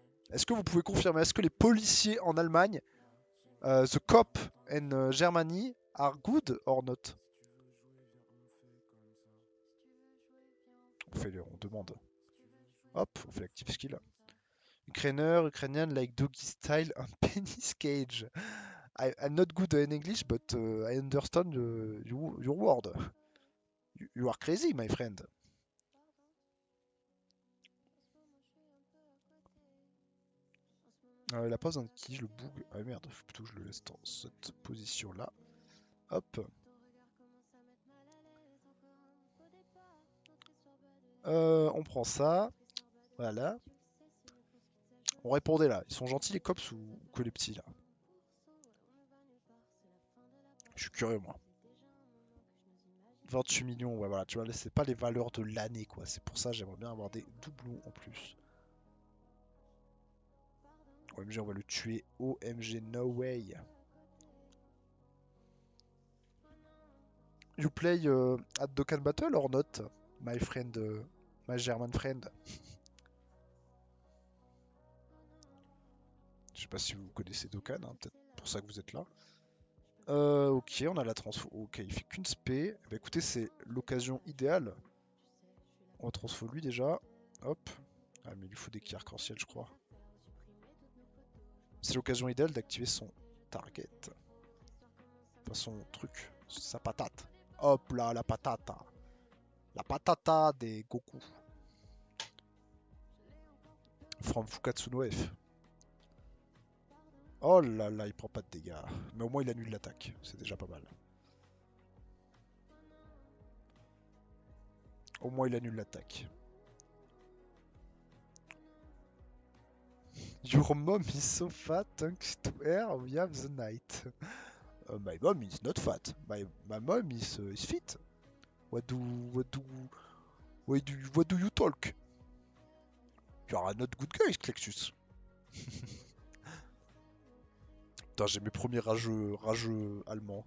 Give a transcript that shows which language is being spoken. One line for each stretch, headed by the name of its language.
French: Est-ce que vous pouvez confirmer, est-ce que les policiers en Allemagne,
English: the cop in Germany, are good or not?
French: On demande. Hop, on fait l'active skill.
English: Ukrainian like doggy style and penis cage. I'm not good in English, but I understand your word. You are crazy, my friend.
French: La pose en qui je le bug. Ah merde, faut plutôt que je le laisse dans cette position là. Hop. On prend ça. Voilà. On répondait là. Ils sont gentils les cops ou que les petits là? Je suis curieux moi. 28 millions, ouais voilà, tu vois, c'est pas les valeurs de l'année quoi. C'est pour ça j'aimerais bien avoir des doublons en plus. OMG, on va le tuer. OMG,
English: no way. You play at Dokkan Battle or not, my friend, my German friend?
French: Je sais pas si vous connaissez Dokkan, hein, peut-être pour ça que vous êtes là. Ok, on a la transfo. Ok, il fait qu'une spé. Bah écoutez, c'est l'occasion idéale. On va transfo lui déjà. Hop. Ah, mais il lui faut des kills arc-en-ciel, je crois. C'est l'occasion idéale d'activer son target. Enfin, son truc. Sa patate. Hop là, la patata. La patata des Goku.
English: From Fukatsu no F.
French: Oh là là, il prend pas de dégâts. Mais au moins il annule l'attaque. C'est déjà pas mal. Au moins il annule l'attaque.
English: Your mom is so fat thanks to her we have the night. My mom is not fat. My mom is fit. What do what do what do you talk? You are not good guy, Clexus.
French: Putain, j'ai mes premiers rageux allemands.